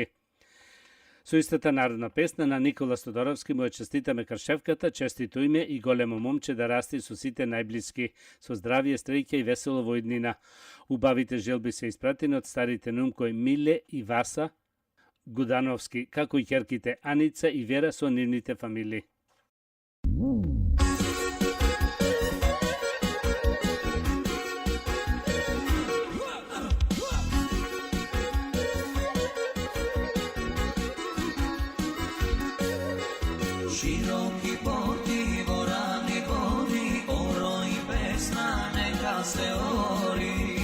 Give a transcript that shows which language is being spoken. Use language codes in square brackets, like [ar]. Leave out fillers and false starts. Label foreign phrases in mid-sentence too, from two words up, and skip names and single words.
[mk] Со истата народна песна на Никола Стодоровски му ја честитаме Кршевката, честито име и големо момче да расти со сите најблиски, со здравие, среќа и весело во иднина. Убавите желби се испратени од старите нумко Миле и Васа Гудановски, како и ќерките Аница и Вера со нивните фамилии. Široki poti, vorani vodi, oro i pesna neka se ori.